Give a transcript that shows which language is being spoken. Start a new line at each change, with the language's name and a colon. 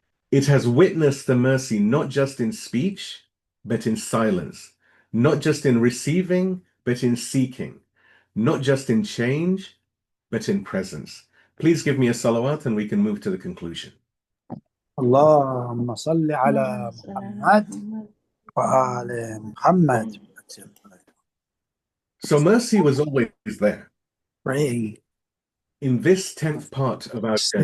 English: It has witnessed the mercy not just in speech, but in silence, not just in receiving, but in seeking, not just in change, but in presence. Please give me a salawat and we can move to the conclusion.
Arabic: اللهم صل على محمد وآل محمد.
English: So mercy was always there. Pray, In this 10th part of our journey,